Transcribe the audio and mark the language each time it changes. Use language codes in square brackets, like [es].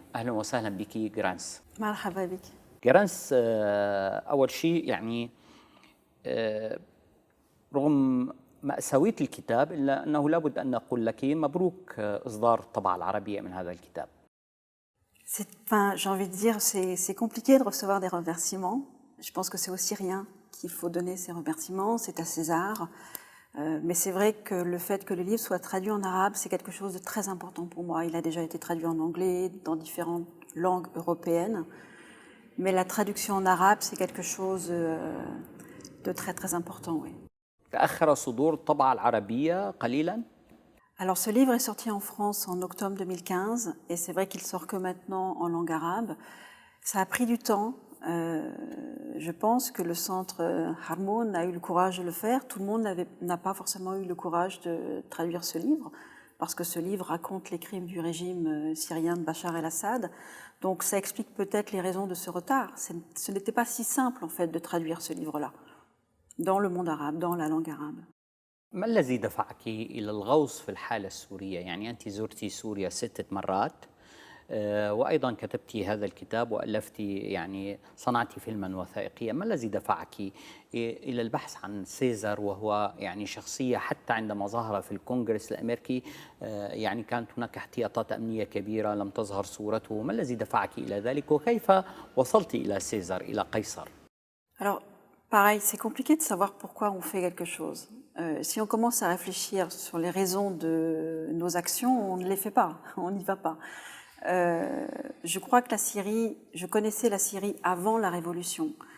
[ar] أهلا وسهلا بك جرانس. مرحبا بك جرانس. أول شيء رغم مأساوية الكتاب إلا أنه لابد أن نقول لك مبروك إصدار الطبعة العربية من هذا الكتاب. [fr] J'ai envie de dire, c'est compliqué de recevoir des remerciements. Je pense que c'est aux Syriens qu'il faut donner ces remerciements, c'est à César. Mais c'est vrai que le fait que le livre soit traduit en arabe, c'est quelque chose de très important pour moi. Il a déjà été traduit en anglais, dans différentes langues européennes. Mais la traduction en arabe, c'est quelque chose de très très important, oui. [ar] تأخر صدور الطبعة العربية قليلاً. [fr] Alors ce livre est sorti en France en octobre 2015 et c'est vrai qu'il sort que maintenant en langue arabe. Ça a pris du temps. Je pense que le centre Harmoun a eu le courage de le faire. Tout le monde n'a pas forcément eu le courage de traduire ce livre parce que ce livre raconte les crimes du régime syrien de Bachar el-Assad. Donc ça explique peut-être les raisons de ce retard. Ce n'était pas si simple en fait de traduire ce livre-là dans le monde arabe, dans la langue arabe. [ar] ما الذي دفعك إلى الغوص في الحالة السورية؟ يعني أنت زرتي سوريا 6 مرات، وأيضا كتبتي هذا الكتاب وألفتي صنعتي فيلما وثائقيا. ما الذي دفعك إلى البحث عن سيزار، وهو شخصية حتى عندما ظهر في الكونغرس الأمريكي كانت هناك احتياطات أمنية كبيرة، لم تظهر صورته. ما الذي دفعك إلى ذلك، وكيف وصلت إلى سيزار، إلى قيصر؟ [fr] Alors, pareil, c'est compliqué de savoir pourquoi on fait quelque chose. Si on commence à réfléchir sur les raisons de nos actions, on ne les fait pas, on n'y va pas. Je crois que je connaissais la Syrie avant la révolution.